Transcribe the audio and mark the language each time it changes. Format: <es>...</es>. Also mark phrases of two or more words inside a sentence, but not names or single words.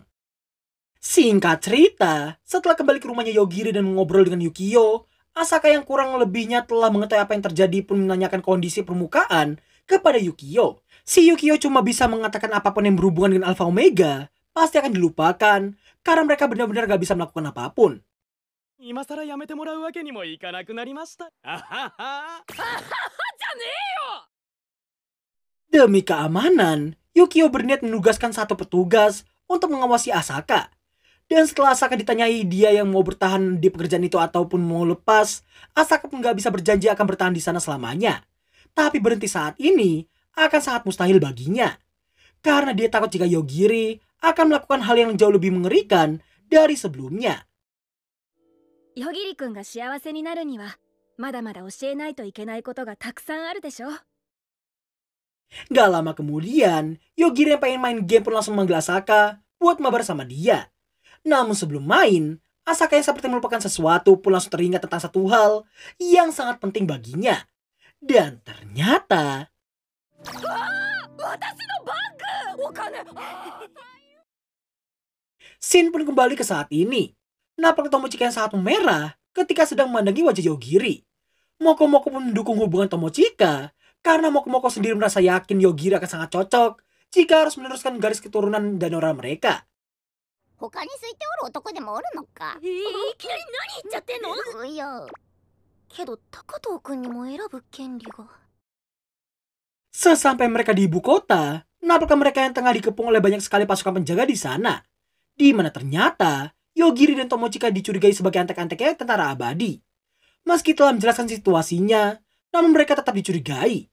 <id>Singkat cerita, setelah kembali ke rumahnya Yogiri dan mengobrol dengan Yukio, Asaka yang kurang lebihnya telah mengetahui apa yang terjadi pun menanyakan kondisi permukaan kepada Yukio. Si Yukio cuma bisa mengatakan apapun yang berhubungan dengan Alpha Omega pasti akan dilupakan karena mereka benar-benar gak bisa melakukan apapun.</id> <ja>今さらやめてもらうわけにもいかなくなりました。あはは。じゃ</ja> <id>Demi keamanan, Yukio berniat menugaskan satu petugas untuk mengawasi Asaka. Dan setelah Asaka ditanyai dia yang mau bertahan di pekerjaan itu ataupun mau lepas, Asaka pun gak bisa berjanji akan bertahan di sana selamanya. Tapi berhenti saat ini akan sangat mustahil baginya. Karena dia takut jika Yogiri akan melakukan hal yang jauh lebih mengerikan dari sebelumnya.</id> <ja>ヨギリ君が幸せになるにはまだまだ教えないといけないことがたくさんあるでしょ。</ja> <id>Gak lama kemudian, Yogiri yang pengen main game pun langsung manggil Asaka buat mabar sama dia. Namun sebelum main, Asaka yang seperti melupakan sesuatu pun langsung teringat tentang satu hal yang sangat penting baginya. Dan ternyata... Scene pun kembali ke saat ini. Napaknya Tomochika yang sangat merah ketika sedang memandangi wajah Yogiri. Moko-moko pun mendukung hubungan Tomochika karena Moko-moko sendiri merasa yakin Yogiri akan sangat cocok jika harus meneruskan garis keturunan Danora mereka.</id> <ja>他に空いておる男でもおるのか。いきなり何言っちゃってんの。いやけど高藤君にも選ぶ権利が。</ja> <id>Sesampai mereka di ibu kota, nampaknya mereka yang tengah dikepung oleh banyak sekali pasukan penjaga di sana. Di mana ternyata Yogiri dan Tomochika dicurigai sebagai antek-anteknya tentara abadi. Meski telah menjelaskan situasinya, namun mereka tetap dicurigai.</id>